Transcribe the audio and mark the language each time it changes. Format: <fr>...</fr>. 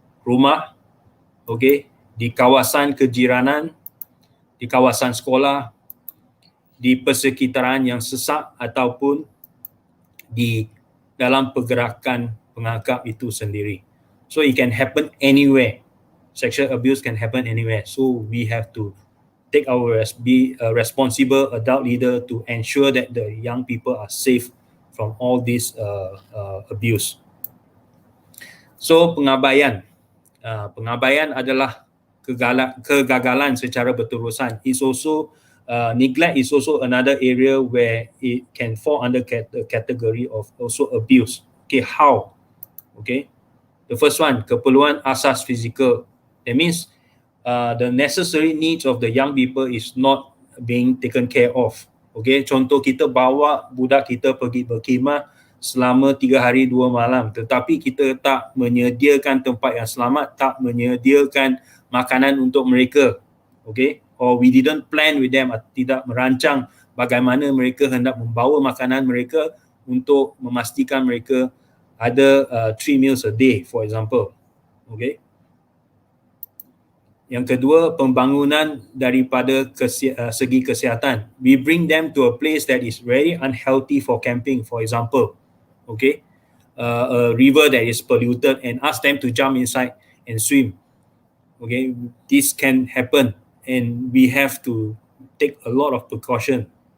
<ms>Rumah, okay, di kawasan kejiranan, di kawasan sekolah, di persekitaran yang sesak ataupun di dalam pergerakan pengakap itu sendiri.</ms> <en>So it can happen anywhere. Sexual abuse can happen anywhere. So we have to take be a responsible adult leader to ensure that the young people are safe from all this abuse.</en> <ms>So pengabaian. Pengabaian adalah kegagalan secara berterusan.</ms> <en>It's also neglect is also another area where it can fall under the category of also abuse. Okay, how? Okay, the first one,</en> <ms>keperluan asas fizikal.</ms> <en>That means the necessary needs of the young people is not being taken care of.</en> <ms>Okay, contoh kita bawa budak kita pergi berkhemah selama 3 hari 2 malam, tetapi kita tak menyediakan tempat yang selamat, tak menyediakan makanan untuk mereka.</ms> <en>Okay, or we didn't plan with them,</en> <ms>tidak merancang bagaimana mereka hendak membawa makanan mereka untuk memastikan mereka ada</ms> <en>3 meals a day, for example.</en> <ms>Okay. Yang kedua, pembangunan daripada segi kesihatan.</ms> <en>We bring them to a place that is very unhealthy for camping, for example. Okay, a river that is polluted and ask them to jump inside and swim. Okay, this can happen and we have to take a lot of precaution.</en>